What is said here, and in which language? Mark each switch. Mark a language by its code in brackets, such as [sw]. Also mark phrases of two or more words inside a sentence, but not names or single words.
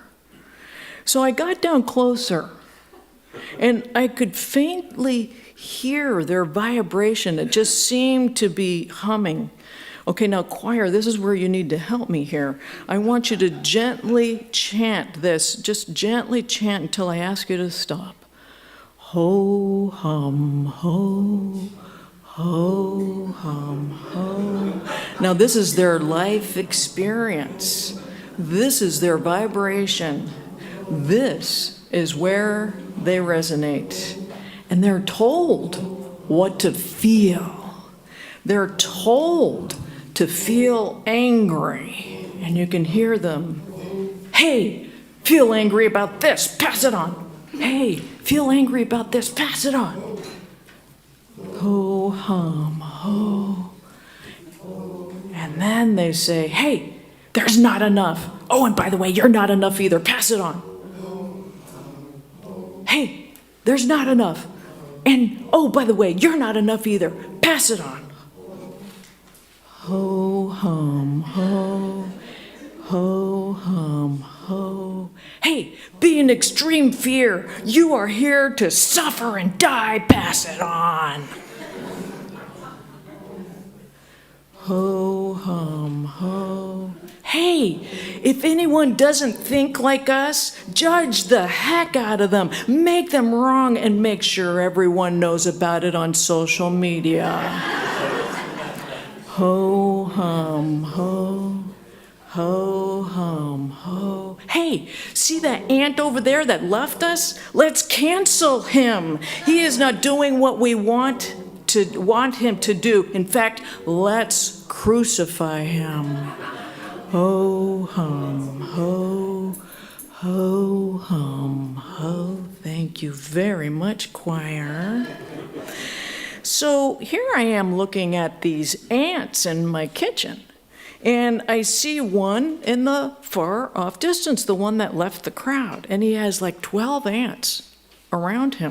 [en] So I got down closer, and I could faintly hear their vibration. It just seemed to be humming. Okay, now choir, this is where you need to help me here. I want you to gently chant this, just gently chant until I ask you to stop. Ho, hum, ho, ho, hum, ho. Now this is their life experience. This is their vibration. This is where they resonate. And they're told what to feel. They're told to feel angry. And you can hear them. Hey, feel angry about this, pass it on. Hey, feel angry about this, pass it on. Ho, hum, ho. And then they say, hey, there's not enough. Oh, and by the way, you're not enough either, pass it on. Hey, there's not enough. And, oh, by the way, you're not enough either. Pass it on. Ho, hum, ho. Ho, hum, ho. Hey, be in extreme fear. You are here to suffer and die. Pass it on. Ho, hum, ho. Hey, if anyone doesn't think like us, judge the heck out of them. Make them wrong and make sure everyone knows about it on social media. Ho, hum, ho. Ho, hum, ho. hey, see that ant over there that left us? Let's cancel him. He is not doing what we want him to do. In fact, let's crucify him. Ho hum, ho, ho hum, ho. Thank you very much, choir. So here I am looking at these ants in my kitchen, and I see one in the far off distance, the one that left the crowd, and he has like 12 ants around him.